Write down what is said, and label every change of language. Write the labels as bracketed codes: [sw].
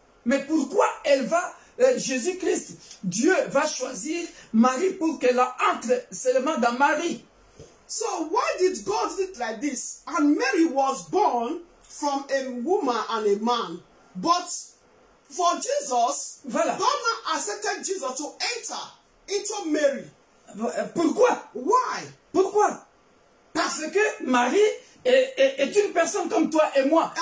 [fr] Mais pourquoi elle va Jésus-Christ, Dieu va choisir Marie pour qu'elle entre seulement dans Marie? [en] So why did God do it like this? And Mary was born from a woman and a man. But for Jesus, [fr] Voilà. [en] God accepted Jesus to enter into Mary. [fr] Pourquoi? [en] Why? [fr] Pourquoi? Parce que Marie est une personne comme toi et moi.